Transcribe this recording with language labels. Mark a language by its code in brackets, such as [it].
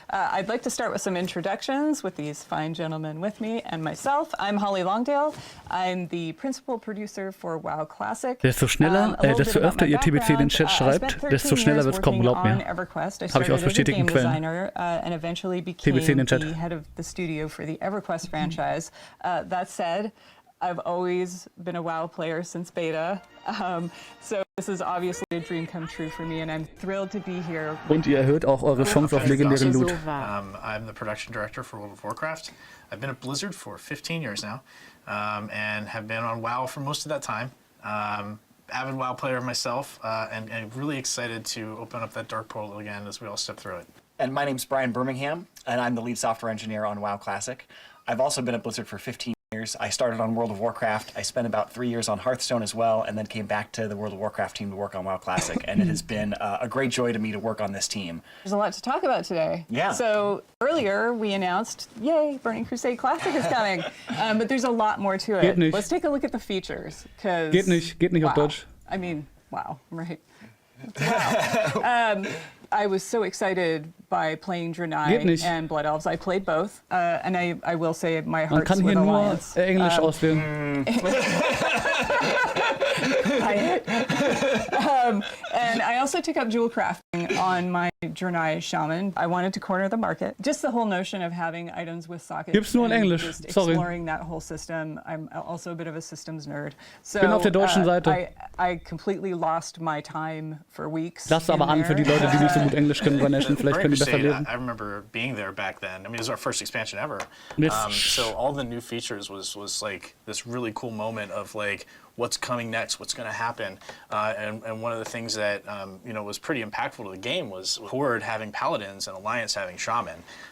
[en] I'd like to start with some introductions with these fine gentlemen with me and myself. I'm Holly Longdale. I'm the principal producer for WoW Classic. [de] Desto schneller, desto öfter ihr TBC in den Chat schreibt, desto schneller wird's kommen, glaubt mir. Habe ich aus bestätigten Quellen. [en] And eventually became [de] TBC in den Chat. [en] the head of the studio for the EverQuest franchise. That said, I've always been a WoW player since beta, so this is obviously a dream come true for me, and I'm thrilled to be here. [de] Und ihr erhöht auch eure Chance auf legendären Loot. [en] I'm the production director for World of Warcraft. I've been at Blizzard for 15 years now, and have been on WoW for most of that time. Avid WoW player myself, and really excited to open up that dark portal again as we all step through it. And my name's Brian Birmingham, and I'm the lead software engineer on WoW Classic. I've also been at Blizzard for 15 years. I started on World of Warcraft. I spent about 3 years on Hearthstone as well, and then came back to the World of Warcraft team to work on WoW Classic. And it has been a great joy to me to work on this team. There's a lot to talk about today. Yeah. So earlier we announced, yay, Burning Crusade Classic is coming. But there's a lot more to it. Let's take a look at the features. [de] Geht nicht auf Deutsch. [en] I mean, wow, right? Wow. I was so excited by playing Draenei and Blood Elves. I played both, and I will say my heart's with Alliance. [de] Man kann hier nur Englisch auswählen. [en] And I also took up jewel crafting on my Draenei Shaman. I wanted to corner the market. Just the whole notion of having items with sockets. [de] Gibt's nur in Englisch, [en] just sorry. Exploring that whole system. I'm also a bit of a systems nerd. So [de] Bin auf der deutschen Seite. [en] I completely lost my time for weeks. [de] Lass aber an für die Leute, die nicht so gut Englisch können bei Nation. Vielleicht können die besser lesen. [en] I remember being there back then. I mean, it was our first expansion ever. So all the new features was like this really cool moment of like, what's coming next, what's going to happen, and one of the things that was pretty impactful to the game was Horde having Paladins and Alliance having Shaman.